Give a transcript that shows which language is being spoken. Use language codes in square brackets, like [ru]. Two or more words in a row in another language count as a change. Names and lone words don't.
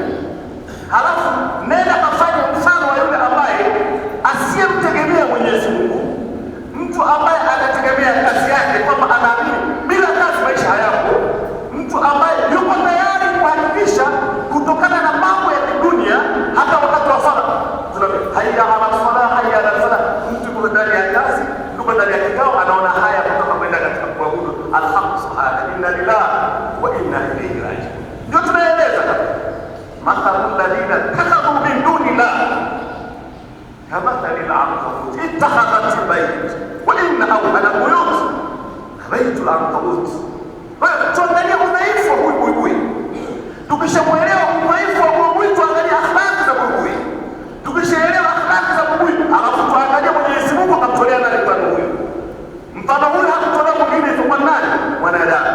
[sw] Halafu nenda kafanya mfano wa yule ambaye asiyemtegemea Mwenyezi Mungu, mtu ambaye anategemea kazi yake kwamba anaamini bila kazi maisha hayapo, mtu ambaye yuko tayari kuhakikisha kutokana na mambo ya dunia hata wakati wa sala tunaambia [ar] حي على الصلاة حي على الصلاة. [sw] Mtu yuko ndani ya kazi, yuko ndani ya kikao, anaona haya kutoka kwenda katika kuabudu [ar] الحق سبحانه إنا لله وإنا إليه راجعون. [sw] Ndio tunaeleza [ar] مثل الذين كفروا من دون الله كمثل العنكبوت اتخذت بيت وإن أوهن البيوت لبيت العنكبوت. [sw] Tuangalie udhaifu wa huyu buibui. Tukishamuelewa udhaifu wa buibui, tuangalie akhlaq za buibui. Tukishaelewa akhlaq za buibui, alafu tuangalie Mwenyezi Mungu akamtolea nani mfano huyu. Mfano huyu hakutolea mwingine isipokuwa nani? Mwanadamu.